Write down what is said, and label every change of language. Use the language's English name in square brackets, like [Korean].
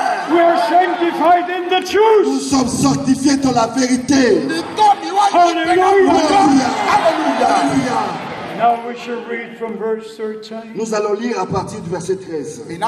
[English] We are sanctified in the truth. [French] Nous sommes sanctifiés dans la vérité. Hallelujah! Hallelujah! [English] Now we shall read from verse 13. [French] Nous allons lire à partir du verset 13.